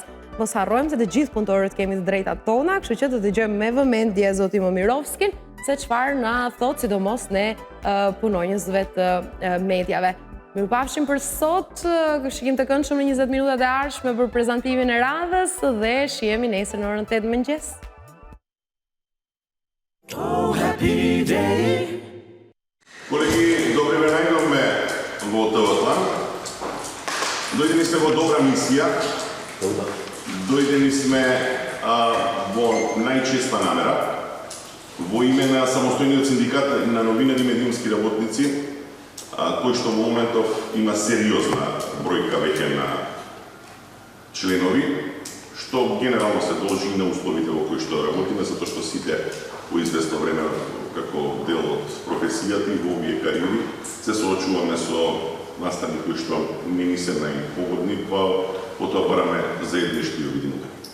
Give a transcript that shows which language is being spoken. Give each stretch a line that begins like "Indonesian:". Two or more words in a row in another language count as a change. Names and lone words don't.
Albanian: Mos harrojmë se të gjithë punëtorët kemi të drejtat tona, kështu që të dëgjojmë me vëmendje zotin Momirovskin se çfarë na thot sidomos ne punonjësve të mediave. Mirupafshim për sot, shikim të këndshëm në 20 minutat e ardhshme për prezantimin e radhës dhe shihemi nesër në orën 8 mëngjes.
English: Oh, happy day.
Macedonian: Колеги, добре ме најдовме во ТВ-тан. Дојдени сме во добра мисија. Дојдени сме во најчеста намера. Во име на самостојниот синдикат на новинари и медиумски работници, кој што во моментов има сериозна бројка веќе на членови, што генерално се должи на условите во кои што работиме, затоа што сите по известно време како дел од професијата и во овие кариери се соочуваме со настани кои што не ни се најпогодни, па потоа бараме заеднички и обединување.